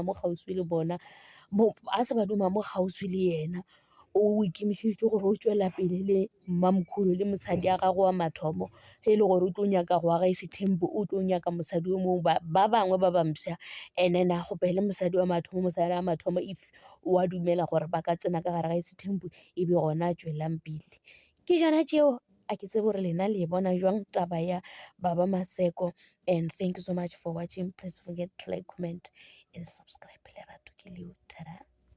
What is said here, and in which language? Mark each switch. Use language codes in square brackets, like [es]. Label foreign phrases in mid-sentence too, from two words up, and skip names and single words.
[nso] mo kgauswi le bona a se ba duma mo kgauswi le yena o ikemišeditse gore o tswela pele le mmamkhulu le mosadi a gago wa mathomo ge e le gore o tlo nyaka go aga Sethembu o tlo nyaka mosadi o mongwe ba bangwe ba bamša [en] and then [nso] a gopele mosadi wa mathomo if o a dumela gore ba ka tsena ka gare ga Sethembu e be gona a tswelang pele ke jana tšeo a ke tsebe gore lena le bona jwang taba ya Baba Maseko. [en] And thank you so much for watching. Please forget to like, comment and subscribe. [nso] Lerato ke leo. Tada.